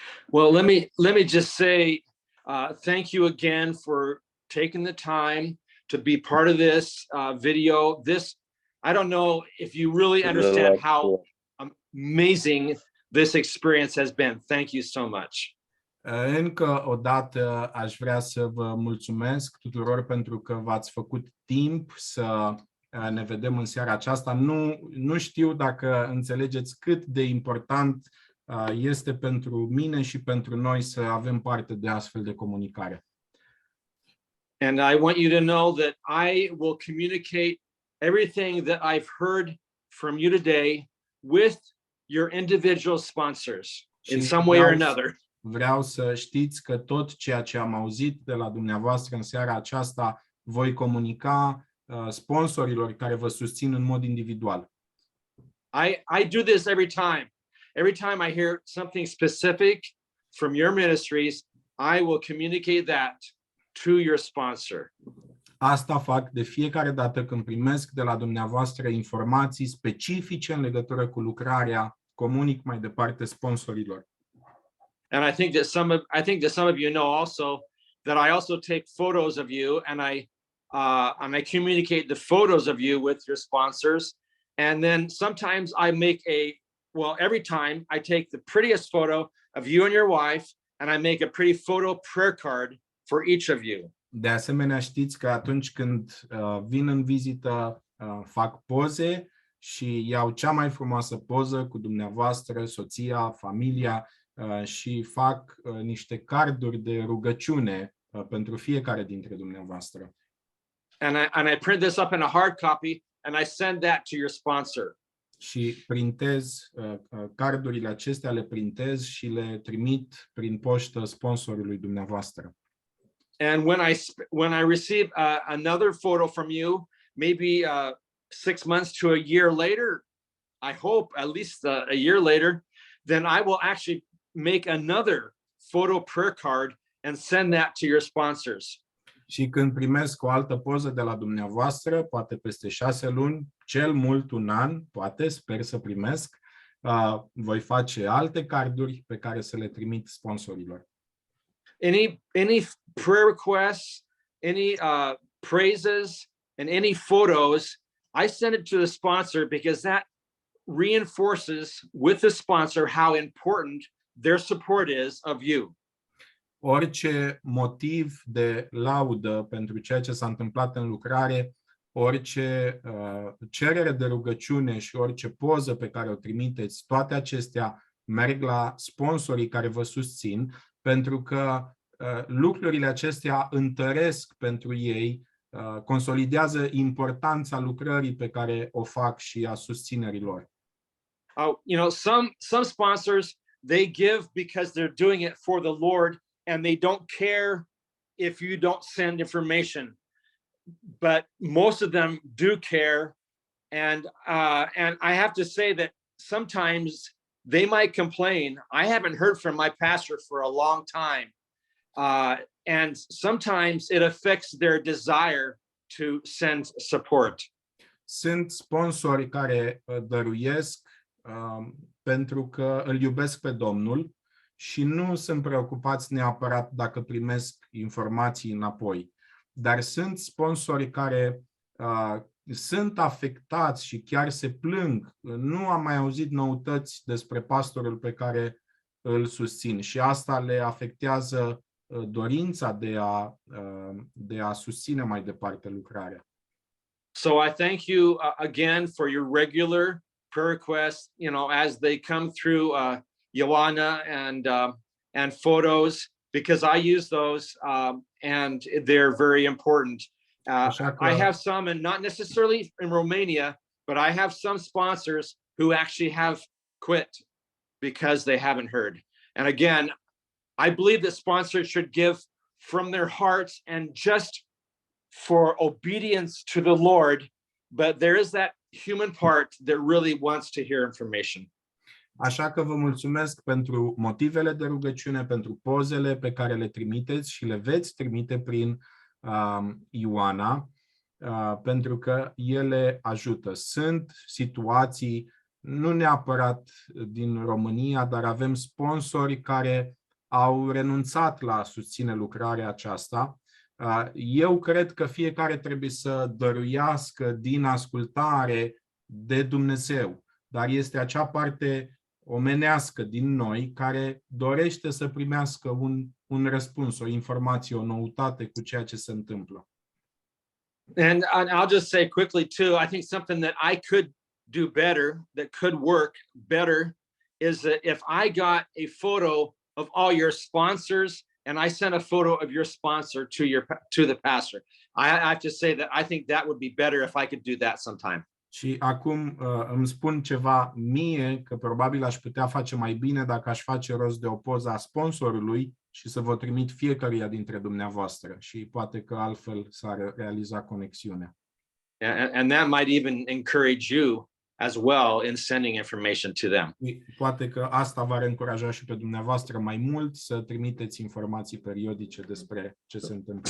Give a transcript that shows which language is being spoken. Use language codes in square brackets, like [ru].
[en] Well, let me just say thank you again for taking the time to be part of this video. This, I don't know if you really understand how amazing this experience has been. Thank you so much. [ro] Încă o dată aș vrea să vă mulțumesc tuturor pentru că v-ați făcut timp să ne vedem în seara aceasta. Nu știu dacă înțelegeți cât de important este pentru mine și pentru noi să avem parte de astfel de comunicare. [en] And I want you to know that I will communicate everything that I've heard from you today with your individual sponsors in some way or another. [ro] Vreau să știți că tot ceea ce am auzit de la dumneavoastră în seara aceasta voi comunica sponsorilor care vă susțin în mod individual. [en] I do this every time. Every time I hear something specific from your ministries, I will communicate that to your sponsor. [ro] Asta fac de fiecare dată când primesc de la dumneavoastră informații specifice în legătură cu lucrarea, comunic mai departe sponsorilor. [en] And I think that some of you know also that I also take photos of you and I communicate the photos of you with your sponsors. And then sometimes I make every time I take the prettiest photo of you and your wife and I make a pretty photo prayer card for each of you. [ro] De asemenea, știți că atunci când vin în vizită, fac poze și iau cea mai frumoasă poză cu dumneavoastră, soția, familia și fac niște carduri de rugăciune pentru fiecare dintre dumneavoastră. [en] And I print this up in a hard copy and I send that to your sponsor. [ro] și printez cardurile acestea, le printez și le trimit prin poștă sponsorului dumneavoastră. [en] And when I receive another photo from you, maybe 6 months to a year later, I hope at least a year later, then I will actually make another photo prayer card and send that to your sponsors. [ro] Și când primesc o altă poză de la dumneavoastră, poate peste 6 luni, cel mult un an, poate, sper să primesc, voi face alte carduri pe care să le trimit sponsorilor. [en] Any prayer requests, any praises, and any photos, I send it to the sponsor because that reinforces with the sponsor how important their support is of you. [ro] Orice motiv de laudă pentru ceea ce s-a întâmplat în lucrare, orice cerere de rugăciune și orice poză pe care o trimiteți, toate acestea merg la sponsorii care vă susțin, pentru că lucrurile acestea întăresc pentru ei, consolidează importanța lucrării pe care o fac și a susținerii lor. [en] You know, some sponsors, they give because they're doing it for the Lord and they don't care if you don't send information. But most of them do care, and I have to say that sometimes they might complain. I haven't heard from my pastor for a long time, and sometimes it affects their desire to send support. [ro] Sunt sponsori care dăruiesc pentru că îl iubesc pe Domnul și nu sunt preocupați neapărat dacă primesc informații înapoi. Dar sunt sponsori care sunt afectați și chiar se plâng. Nu am mai auzit noutăți despre pastorul pe care îl susțin și asta le afectează dorința de a susține mai departe lucrarea. [en] So I thank you again for your regular prayer requests, you know, as they come through Ioana and photos, because I use those and they're very important. I have some, and not necessarily in Romania, but I have some sponsors who actually have quit because they haven't heard. And again, I believe that sponsors should give from their hearts and just for obedience to the Lord, but there is that human part that really wants to hear information. [ro] Așa că vă mulțumesc pentru motivele de rugăciune, pentru pozele pe care le trimiteți și le veți trimite prin Ioana, pentru că ele ajută. Sunt situații, nu neapărat din România, dar avem sponsori care au renunțat la a susține lucrarea aceasta. Eu cred că fiecare trebuie să dăruiască din ascultare de Dumnezeu, dar este acea parte omenească din noi care dorește să primească un răspuns, o informație, o noutate cu ceea ce se întâmplă. [en] And I'll just say quickly too, I think something that I could do better, that could work better, is that if I got a photo of all your sponsors and I sent a photo of your sponsor to the pastor. I have to say that I think that would be better if I could do that sometime. [ro] Și acum îmi spun ceva mie, că probabil aș putea face mai bine dacă aș face rost de o poză a sponsorului și să vă trimit fiecăruia dintre dumneavoastră și poate că altfel s-ar realiza conexiunea. [en] And that might even encourage you as well in sending information to them. [ro] Poate că asta va încuraja și pe dumneavoastră mai mult să trimiteți informații periodice despre ce se întâmplă.